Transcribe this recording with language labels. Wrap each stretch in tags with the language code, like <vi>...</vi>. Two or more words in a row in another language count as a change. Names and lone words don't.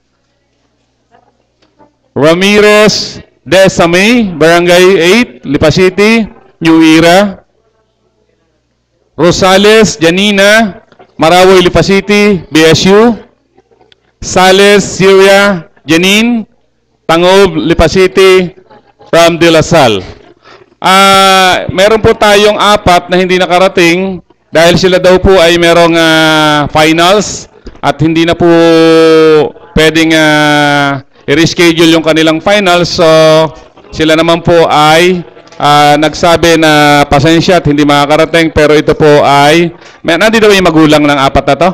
<en>Ramirez Desame, Barangay 8, Lipa City. New Era. Rosales Janina, Marawi, Lipa City, BSU. Sales Syria Janine, Tangob, Lipa City, from De La Salle.</en> <tl>Meron po tayong 4 na hindi nakarating dahil sila daw po ay merong finals at hindi na po pwedeng i-reschedule yung kanilang finals. So, sila naman po ay nagsabi na pasensya at hindi makakarating, pero ito po ay nandito ba yung magulang ng 4 na to?</tl>